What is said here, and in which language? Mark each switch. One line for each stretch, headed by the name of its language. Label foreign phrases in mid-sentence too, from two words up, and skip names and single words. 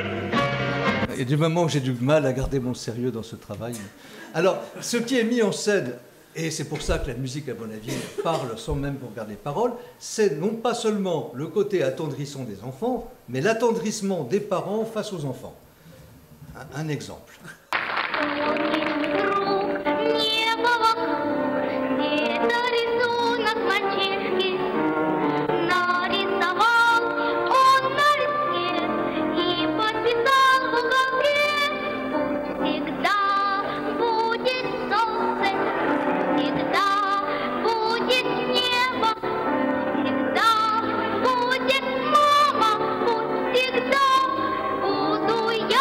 French: Et du moment où j'ai du mal à garder mon sérieux dans ce travail. Alors, ce qui est mis en scène, et c'est pour ça que la musique, à mon avis, parle sans même regarder les paroles, c'est non pas seulement le côté attendrissant des enfants, mais l'attendrissement des parents face aux enfants. Un exemple.
Russian: Небо вокруг, это рисунок мальчишки. Нарисовал он на листке и подписал в уголке. Пусть всегда будет солнце, всегда будет небо, всегда будет мама, пусть всегда буду я.